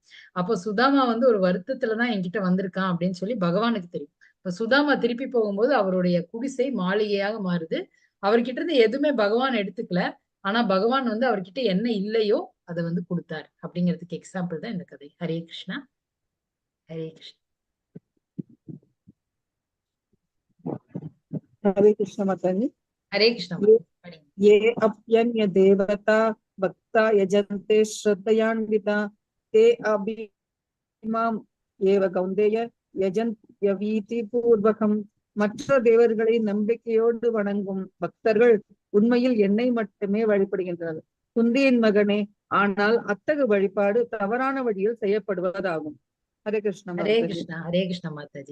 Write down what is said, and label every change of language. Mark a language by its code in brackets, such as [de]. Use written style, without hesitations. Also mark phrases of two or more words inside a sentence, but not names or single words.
[ta] அப்போ சுதாமா வந்து ஒரு வருத்தத்துலதான் என்கிட்ட வந்திருக்கான் அப்படின்னு சொல்லி பகவானுக்கு தெரியும். இப்ப சுதாமா திருப்பி போகும்போது அவருடைய குடிசை மாளிகையாக மாறுது. அவர்கிட்ட இருந்து எதுவுமே பகவான் எடுத்துக்கல. ஆனா பகவான் வந்து அவர்கிட்ட என்ன இல்லையோ அதை வந்து கொடுத்தாரு அப்படிங்கிறதுக்கு எக்ஸாம்பிள் தான் இந்த கதை. ஹரே கிருஷ்ணா. ஹரே கிருஷ்ணா. [hi] हरे कृष्ण माताजी। हरे कृष्ण। [sa] ये अप्यन्य देवता भक्ता यजन्ते श्रद्धयान्विता ते अभिमाम एव कौन्तेय यजन्त्यविधि पूर्वकम्. [ta] மற்ற தேவர்களை நம்பிக்கையோடு வணங்கும் பக்தர்கள் உண்மையில் என்னை மட்டுமே வழிபடுகின்றனர். குந்தியின் மகனே, ஆனால் அத்தகு வழிபாடு தவறான வழியில் செய்யப்படுவதாகும். ஹரே கிருஷ்ண ஹரே மாதாஜி. கிருஷ்ணா, ஹரே கிருஷ்ண மாதாஜி.